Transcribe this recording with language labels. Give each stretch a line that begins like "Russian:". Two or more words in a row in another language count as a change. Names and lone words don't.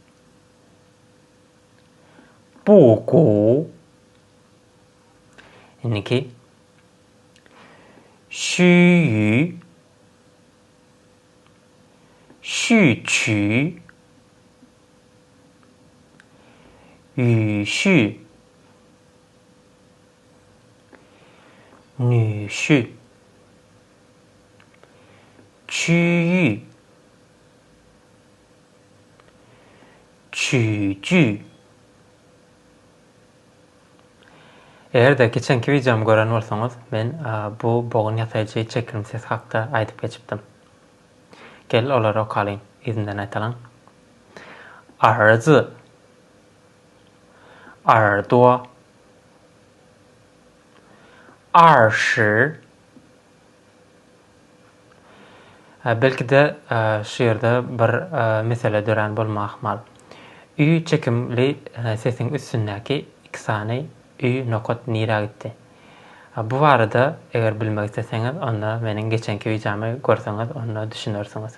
Chinese: 布谷。Inniki须臾、序曲、语序、女婿、区域、曲剧。
Turkmen: Eger de geçenki videomu gören bolsaňyz, men bu bogun ýasaýjy çekimli ses hakda aýdyp geçipdim. Gel olary okalyň, izinden aýtalam.
Chinese: 儿子、耳朵、20.
Turkmen: Belki de şu ýerde bir mesele dören bolmak ihmal. Ü çekimli sesin üstündäki 2 sany ü nokat nira gitdi. Bu barada eger bilmek isteseňiz, onda meniň geçenki videomy görseňiz, onda düşünersiňiz.